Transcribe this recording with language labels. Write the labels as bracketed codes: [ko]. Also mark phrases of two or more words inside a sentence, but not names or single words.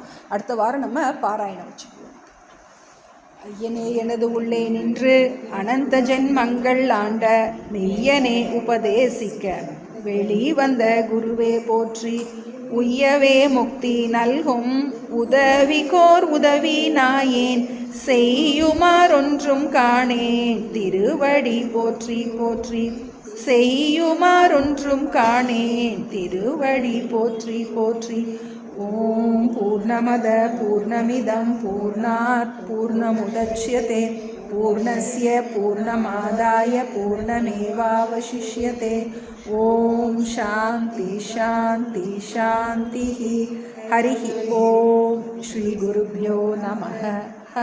[ta] அடுத்த வாரம் நம்ம பாராயணம் வச்சுக்குவோம். ஐயனே எனது உள்ளே நின்று அனந்த ஜென்மங்கள் ஆண்ட மெய்யனே உபதேசிக்க வெளி வந்த குருவே போற்றி, உய்யவே முக்தி நல்கும் உதவிகோர் உதவி நாயேன், செய்யுமாறொன்றும் காணேன் திருவடி போற்றி போற்றி, செய்யுமாறொன்றும் காணேன் திருவடி போற்றி போற்றி. [sa] ॐ पूर्णमदः पूर्णमिदं पूर्णात् पूर्णमुदच्यते पूर्णस्य पूर्णमादाय पूर्णमेवावशिष्यते. ॐ शान्तिः शान्तिः शान्तिः. हरिः ॐ श्री गुरुभ्यो नमः.